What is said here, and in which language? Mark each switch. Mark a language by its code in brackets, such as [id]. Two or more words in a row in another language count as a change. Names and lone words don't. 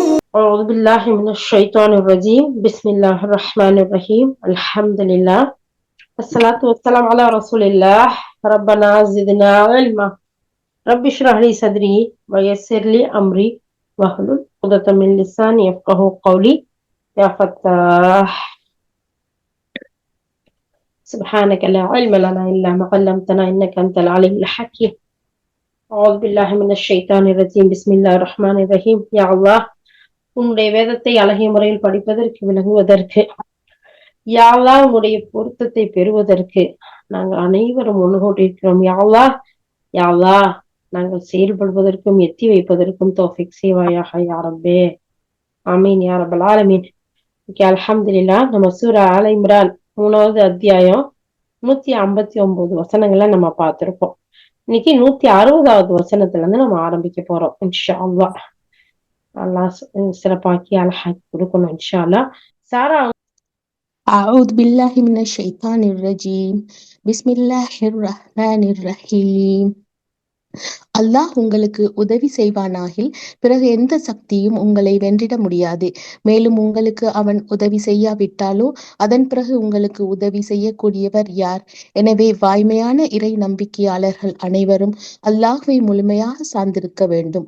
[ar] أعوذ بالله من الشيطان الرجيم بسم الله الرحمن الرحيم الحمد لله الصلاة والسلام على رسول الله ربنا زدنا علما رب اشرح لي صدري ويسر لي أمري واحلل عقدة من لساني يفقهوا قولي يا فتاح سبحانك لا علم لنا إلا ما علمتنا إنك أنت العليم الحكيم أعوذ بالله من الشيطان الرجيم بسم الله الرحمن الرحيم يا الله [ta] உன்னுடைய வேதத்தை அழகிய முறையில் படிப்பதற்கு விளங்குவதற்கு யா அல்லாஹ் உன்னுடைய பொருத்தத்தை பெறுவதற்கு நாங்கள் அனைவரும் ஒன்று கூட்டியிருக்கிறோம். [ar] يا الله، يا الله, [ta] நாங்கள் செயல்படுவதற்கும் எத்தி வைப்பதற்கும் தௌஃபீக் செய்வாயாக [ar] يا رب. آمين يا رب العالمين. ஓகே, அல்ஹம்துலில்லாஹ். [ta] நம்ம சூரா ஆல இம்ரான் 3வது அத்தியாயம் 159 வசனங்களை நம்ம பார்த்திருக்கோம். இன்னைக்கு 160வது வசனத்துல இருந்து நம்ம ஆரம்பிக்க போறோம். [ar] إن شاء الله. [ta] அல்லாஹ் சிறப்பாக்கி அழகாக்கி கொடுக்கணும் [ar] إن شاء الله. [ta] சாரா, [ar] أعوذ بالله من الشيطان الرجيم بسم الله الرحمن الرحيم [ta] அல்லாஹ் உங்களுக்கு உதவி செய்வானாகில் பிறகு எந்த சக்தியும் உங்களை வென்றிட முடியாது. மேலும் உங்களுக்கு அவன் உதவி செய்யாவிட்டாலோ அதன் பிறகு உங்களுக்கு உதவி செய்யக்கூடியவர் யார்? எனவே வாய்மையான இறை நம்பிக்கையாளர்கள் அனைவரும் அல்லாஹ்வை முழுமையாக சார்ந்திருக்க வேண்டும்.